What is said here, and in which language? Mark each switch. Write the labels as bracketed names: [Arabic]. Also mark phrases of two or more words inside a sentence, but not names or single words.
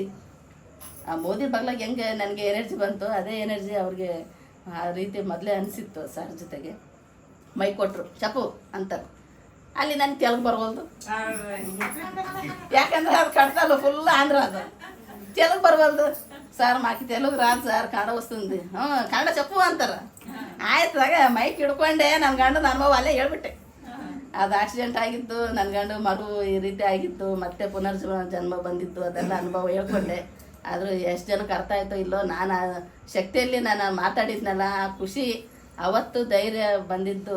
[Kannada] ಆ ಮೋದಿ ಬಗ್ಲಾಗ ಹೆಂಗೆ ನನಗೆ ಎನರ್ಜಿ ಬಂತು, ಅದೇ ಎನರ್ಜಿ ಅವ್ರಿಗೆ ಆ ರೀತಿ ಮೊದಲೇ ಅನಿಸಿತ್ತು. ಸರ್ ಜೊತೆಗೆ ಮೈ ಕೊಟ್ಟರು, ಚಪು ಅಂತಾರೆ. ಅಲ್ಲಿ ನನಗೆ ತೆಲುಗು ಬರ್ಬೋದು, ಯಾಕಂದ್ರೆ ಅದು ಕಟ್ತಲ್ಲ ಫುಲ್ ಆಂಧ್ರ, ಅದು ತೆಲುಗು ಬರ್ಬಲ್ದು. [Telugu] సార్ మాకు తెలుగు రాదు సార్, కన్నడ వస్తుంది. కన్నಡ చెప్పు ಅಂತಾರೆ. [Kannada] ಆಯ್ತಾಗ ಮೈಕ್ ಹಿಡ್ಕೊಂಡೆ ನನ್ನ ಗಂಡನ ಅನುಭವ ಅಲ್ಲೇ ಹೇಳ್ಬಿಟ್ಟೆ. ಅದು ಆಕ್ಸಿಡೆಂಟ್ ಆಗಿತ್ತು, ನನ್ನ ಗಂಡು ಮಗು ಈ ರೀತಿ ಆಗಿತ್ತು, ಮತ್ತೆ ಜನ್ಮ ಬಂದಿತ್ತು, ಅದೆಲ್ಲ ಅನುಭವ ಹೇಳ್ಕೊಂಡೆ. ಆದರೂ ಎಷ್ಟು ಜನಕ್ಕೆ ಅರ್ಥ ಆಯ್ತೋ ಇಲ್ಲೋ, ನಾನು ಆ ಶಕ್ತಿಯಲ್ಲಿ ನಾನು ಮಾತಾಡಿದ್ನಲ್ಲ, ಆ ಖುಷಿ ಅವತ್ತು ಧೈರ್ಯ ಬಂದಿದ್ದು.